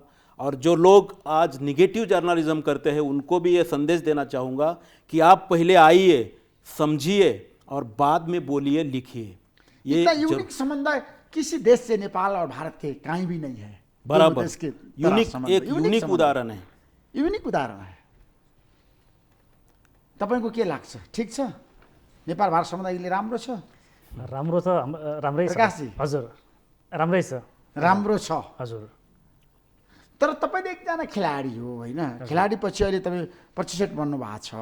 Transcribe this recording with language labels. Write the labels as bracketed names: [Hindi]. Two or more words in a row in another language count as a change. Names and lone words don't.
[Hindi] और जो लोग आज [English] negative journalism [Hindi] करते हैं उनको भी ये संदेश देना चाहूँगा कि आप पहले आइए, समझिए और बाद में बोलिए, लिखिए। ये इतना यूनिक संबंध किसी देश से नेपाल और भारत के कहीं भी नहीं है। बराबर, यूनिक उदाहरण है। यूनिक उदाहरण है। [Nepali] तपाईको के लाग्छ? ठिक छ? नेपाल भारत सम्बन्ध अहिले राम्रो छ? राम्रो त राम्रै छ प्रकाशजी। हजुर, राम्रै छ। राम्रो छ हजुर। तर तपाईले एकजना खेलाडी हो हैन? खेलाडी पछि अहिले तपाई प्रतिशत बन्नु भएको छ।